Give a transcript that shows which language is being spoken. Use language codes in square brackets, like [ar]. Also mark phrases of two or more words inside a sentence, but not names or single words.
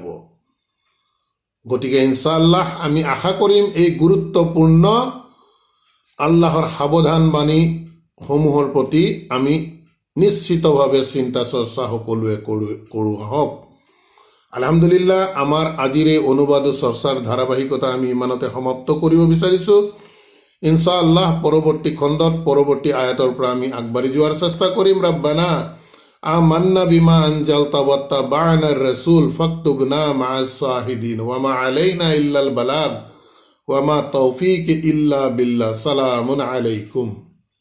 [as] গতিকে ইনশাআল্লাহ আমি আশা কৰিম এই গুৰুত্বপূৰ্ণ আল্লাহৰ সাৱধান বাণীসমূহৰ প্ৰতি আমি নিশ্চিতভাৱে চিন্তা চৰ্চা সকলোৱে কৰোঁ আহক। আলহামদুলিল্লাহ, আমাৰ আজিৰ এই অনুবাদ ও চৰ্চাৰ ধাৰাবাহিকতা আমি ইমানতে সমাপ্ত কৰিব বিচাৰিছোঁ। ইনশাআল্লাহ পৰৱৰ্তী খণ্ডত পৰৱৰ্তী আয়াতৰ পৰা আমি আগবাঢ়ি যোৱাৰ চেষ্টা কৰিম। [ar] ربنا آمنا بما أنزلت واتبعنا الرسول فاكتبنا مع الشاهدين وما علينا إلا البلاغ وما توفيقي إلا بالله. سلام عليكم.